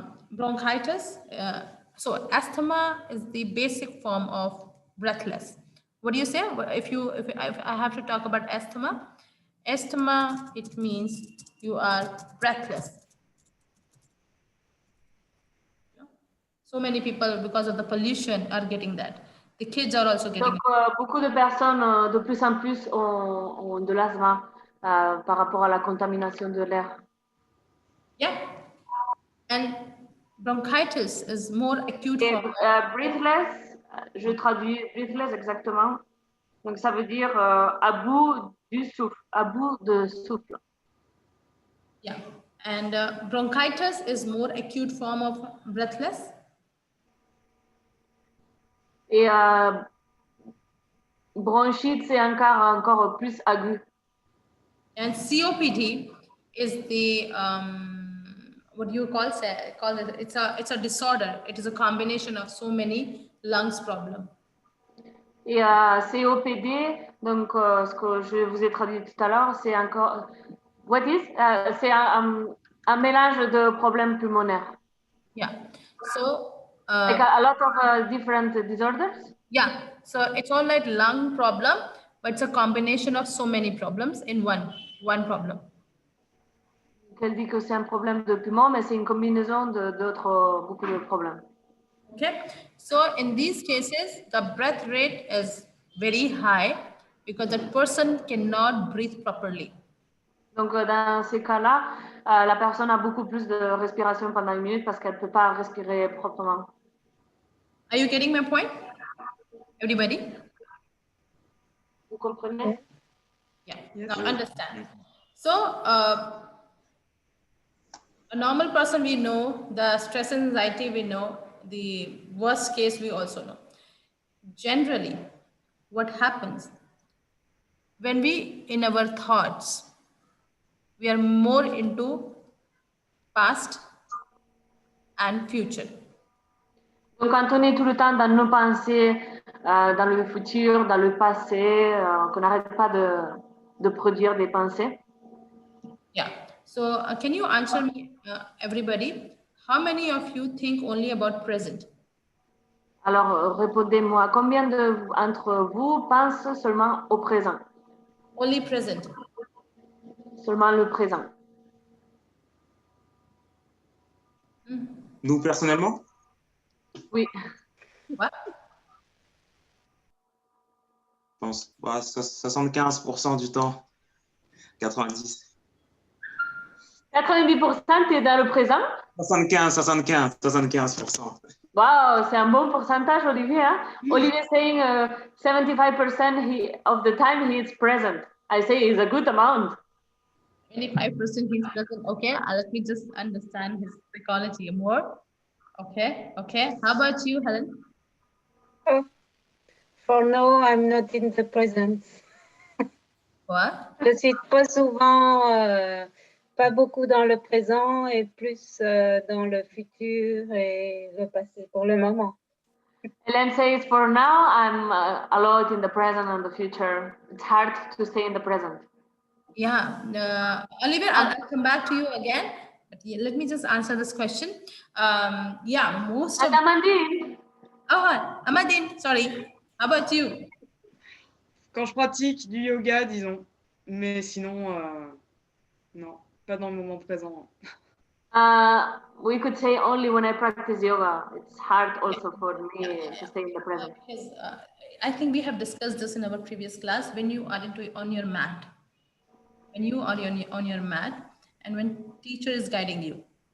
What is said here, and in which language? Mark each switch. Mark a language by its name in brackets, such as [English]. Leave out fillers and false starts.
[English] Bronchitis. So asthma is the basic form of breathless. What do you say? If I have to talk about asthma, it means you are breathless. So many people, because of the pollution, are getting that. The kids are also getting donc, it. [French] Beaucoup de personnes, de plus en plus, ont de l'asthme par rapport à la contamination de l'air. [English] Yeah. And bronchitis is more acute. [French] Et breathless, je traduis breathless exactement. Donc, ça veut dire à bout du souffle, à bout de souffle. [English] Yeah. And bronchitis is more acute form of breathless. [French] Et bronchite, c'est encore plus aigu. [English] And COPD is the what do you call it? It's a disorder. It is a combination of so many lungs problem. [French] Et COPD, donc ce que je vous ai traduit tout à l'heure, c'est encore [English] what is [French] c'est un mélange de problèmes pulmonaires. [English] Yeah. So like a lot of different disorders. Yeah. So it's all like lung problem, but it's a combination of so many problems in one problem. [French] Elle dit que c'est un problème de poumon, mais c'est une combinaison d'autres beaucoup de problèmes. [English] Okay. So in these cases, the breath rate is very high because that person cannot breathe properly. [French] Donc dans ces cas-là, la personne a beaucoup plus de respiration pendant 1 minute parce qu'elle ne peut pas respirer proprement. [English] Are you getting my point? Everybody? [French] Vous comprenez? [English] Yeah. Yes. Now understand. So a normal person, we know the stress and anxiety, we know the worst case, we also know. Generally, what happens when we, in our thoughts, we are more into past and future. [French] Donc quand on est tout le temps dans nos pensées, dans le futur, dans le passé, qu'on n'arrête pas de produire des pensées. [English] Yeah. So can you answer me, everybody, how many of you think only about present? [French] Alors répondez-moi, combien d'entre vous pensent seulement au présent? [English] Only present. [French] Seulement le présent. Nous, personnellement? Oui. [English] What? [French] Je pense 75% du temps. 90. 90%, tu es dans le présent? 75%. Wow, c'est un bon pourcentage, Olivier. Hein? [English] Olivier saying 75% of the time he is present. I say it's a good amount. 25% he's present. Okay, let me just understand his psychology more. Okay. How about you, Helen? For now, I'm not in the present. What? [French] Je suis pas souvent, pas beaucoup dans le présent et plus dans le futur et le passé pour le moment. [English] Helen says, for now, I'm a lot in the present and the future. It's hard to stay in the present. Yeah, Oliver, I'll come back to you again. But yeah, let me just answer this question. Yeah, most of... Amandine. Oh, Amadine, sorry. How about you? [French] Quand je pratique du yoga, disons. Mais sinon, non, pas dans le moment présent. [English] We could say only when I practice yoga. It's hard also for me to stay in the present. Because I think we have discussed this in our previous class. When you are on your mat, when you are on your mat, and when teacher is guiding you.